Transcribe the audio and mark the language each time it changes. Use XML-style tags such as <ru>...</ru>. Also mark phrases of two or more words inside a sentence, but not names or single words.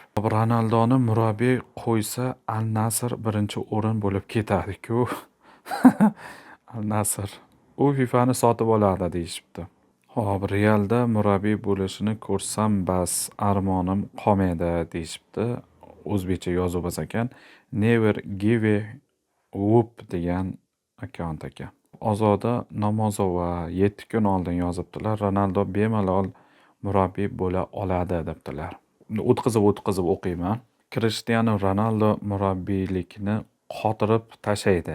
<uz>Ronaldoni murabbiy qo'ysa Al Nassr birinchi o'rin bo'lib ketadi-ku. Al Nassr. U FIFAni sotib oladi deyishibdi. Xo'p, Realda murabbiy bo'lishini ko'rsam bas, armonim qolmaydi deyishibdi. O'zbekcha yozuv ekan.</uz> <en>Never give up</en> <uz>degan akkaunt ekan. Ozoda Namozova 7 kun oldin yozibdilar. Ronaldo bemalol murabbiy bo'la oladi debdilar. O'tkazib o'qiyman. Krishtianu Ronaldo murabbiylikni qotirib tashlaydi.</uz>